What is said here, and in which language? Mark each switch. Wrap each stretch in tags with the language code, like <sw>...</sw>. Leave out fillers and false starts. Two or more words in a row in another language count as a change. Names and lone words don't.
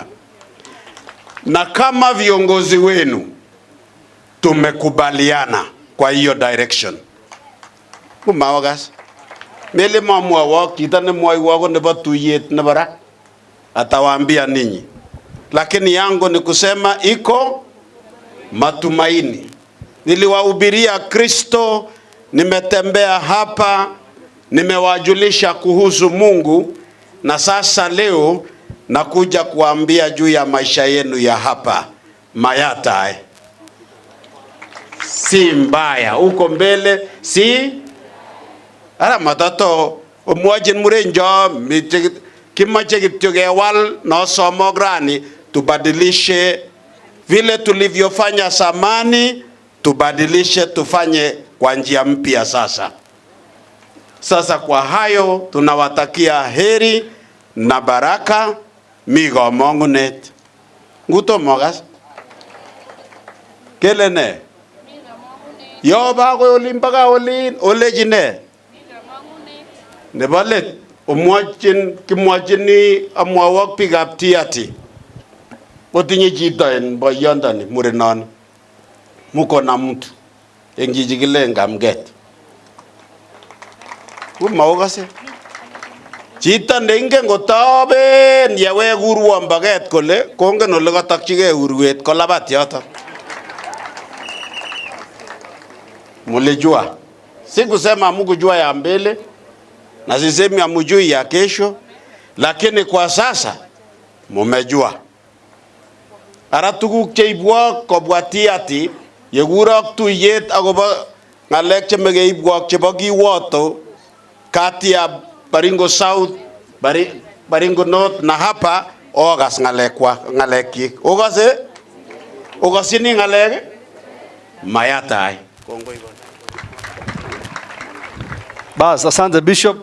<sw>Na kama viongozi wenu tumekubaliana kwa hiyo direction.</sw> <kln>Kumawagas. Mele mamwa wako kitane mwai wako nebo tuyet nebara.</kln> <sw>Atawaambia ninyi. Lakini yangu ni kusema iko matumaini. Niliwahubiria Kristo, nimetembea hapa, nimewajulisha kuhusu Mungu, na sasa leo nakuja kuambia juu ya maisha yenu ya hapa Mayata. Si mbaya huko mbele, si</sw> <kln>ara matato omwajin murenjo kimache kityo kewal</kln> <sw>na somograni, tubadilishe vile tulivyofanya zamani, tubadilishe tufanye kwa njia mpya sasa. Sasa kwa hayo tunawatakia heri na baraka.</sw> <kln>Migo mongunet nguto mogas kelene yo ba ko olimbaga olin olejine nebo let kimwachini amwawok biikab Tiaty otinye chito en boyondoni murenon muko na mtu en chichikilen Kamget maokase chito neingen kotoben yewek urwon baget kole kongen ole katokchigei urwet kolabat yoto.</kln> <sw>Mulijua, sikusema hamkujua ya mbele na sisemi hamjui ya kesho, lakini kwa sasa mumejua.</sw> <kln>Ara tuguk cheibwok kobwa Tiaty yekurok tuyet akobo ngalek chemekeibwok chebo kiwoto</kln> <sw>kati ya</sw> <kln>Baringo South, Baringo North na hapa ogas ngalekyik. Ogasini ngalek Mayata.</kln> <sw>Bas, asante Bishop.</sw>